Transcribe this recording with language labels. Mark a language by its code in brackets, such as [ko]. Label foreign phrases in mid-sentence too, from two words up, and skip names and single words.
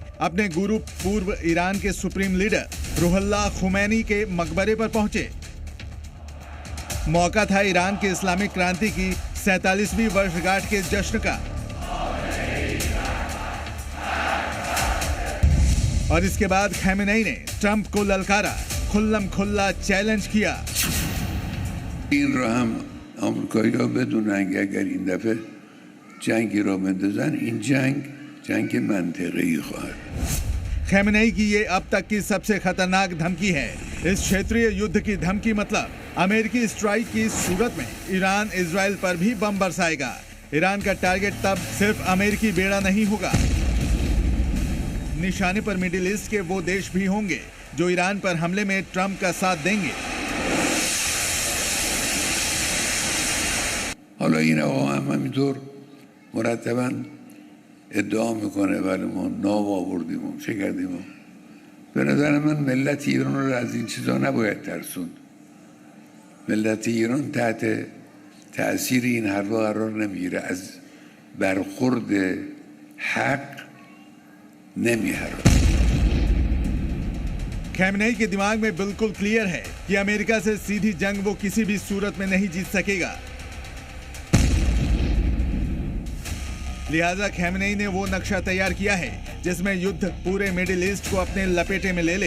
[hi] अपने गुरु पूर्व ईरान के सुप्रीम लीडर रुहुल्लाह खुमैनी के मकबरे पर पहुंचे। मौका था ईरान के इस्लामिक क्रांति की 47वीं वर्षगांठ के जश्न का, और इसके बाद खamenei ने ट्रंप को ललकारा, खुल्लम खुल्ला चैलेंज किया। [fa] این رو هم آمریکایی‌ها بدونن که اگر این دفعه جنگی را بندازن این جنگ منطقه‌ای خواهد. [hi] खamenei की ये अब तक की सबसे खतरनाक धमकी है। इस क्षेत्रीय युद्ध की धमकी मतलब अमेरिकी स्ट्राइक की सूरत में ईरान इजराइल पर भी बम बरसाएगा। ईरान का टारगेट तब सिर्फ अमेरिकी बेड़ा नहीं होगा, निशाने पर मिडिल ईस्ट के वो देश भी होंगे जो ईरान पर हमले में ट्रंप का साथ देंगे। [fa] حالا این آقا هم همینطور مرتباً ادعا میکنه ولی ما ناو آوردیم و چه کردیم. به نظر من ملت ایران رو از این چیزا نباید ترسوند. ملت ایران تحت تأثیر این حرفا قرار نمیگیره، از برخورد حق نمیهره. [hi] खamenei के दिमाग में बिल्कुल क्लियर है कि अमेरिका से सीधी जंग वो किसी भी सूरत में नहीं जीत सकेगा। लिहाजा खamenei ने वो नक्शा तैयार किया है जिसमें युद्ध पूरे मिडिल ईस्ट को अपने लपेटे में ले ले।